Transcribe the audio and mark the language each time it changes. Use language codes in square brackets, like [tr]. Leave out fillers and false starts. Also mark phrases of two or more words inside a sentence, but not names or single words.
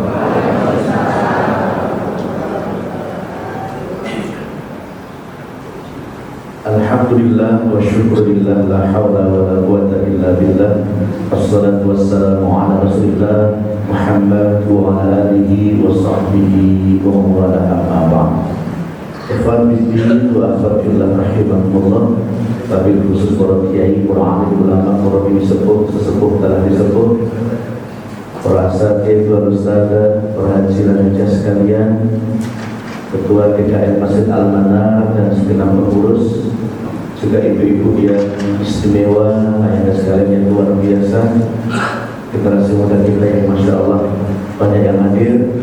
[ar] الحمد لله والشكر لله لا حول ولا قوة إلا بالله. والصلاة والسلام على رسول الله محمد وعلى آله وصحبه ومن والاه أما بعد. إخوان بسم الله وأخوات الله رحمهم الله. وبالخصوص [id] para kiai, para alim ulama, para sepuh, sesepuh telah disebut, para asatidz, para ustadzah, para haji dan hajah sekalian, Ketua GKM Masjid Al-Manar dan segenap pengurus, juga ibu-ibu yang istimewa, ayah sekalian yang luar biasa, generasi muda kita yang [ar] ما شاء الله [id] banyak yang hadir.